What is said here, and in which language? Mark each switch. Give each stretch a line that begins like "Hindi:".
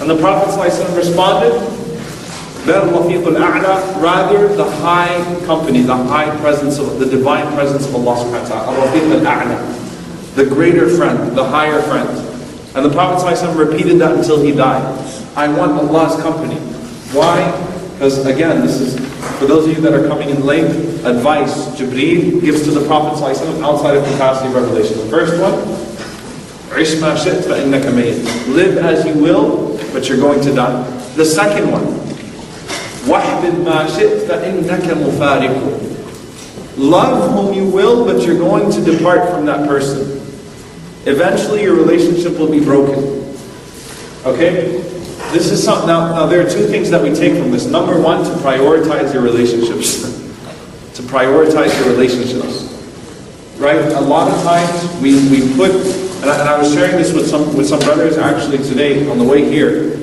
English: And the Prophet ﷺ responded, rather the high company, the high presence of the divine presence of Allah subhanahu wa ta'ala, the greater friend, the higher friend. And the Prophet ﷺ repeated that until he died. I want Allah's company. Why? Because again, this is, for those of you that are coming in late, advice Jibreel gives to the Prophet ﷺ outside of capacity of revelation. The first one,
Arabic: عِشْ مَا شِئْتَ فَإِنَّكَ مَيِّتٌ.
English: Live as you will, but you're going to die. The second one,
Arabic: وَحْبِبْ مَا شِئْتَ فَإِنَّكَ مُفَارِقٌ.
English: Love whom you will, but you're going to depart from that person. Eventually your relationship will be broken. Okay? This is something, now there are two things that we take from this. Number one, to prioritize your relationships. To prioritize your relationships. Right? A lot of times we put, and I was sharing this with some brothers actually today on the way here.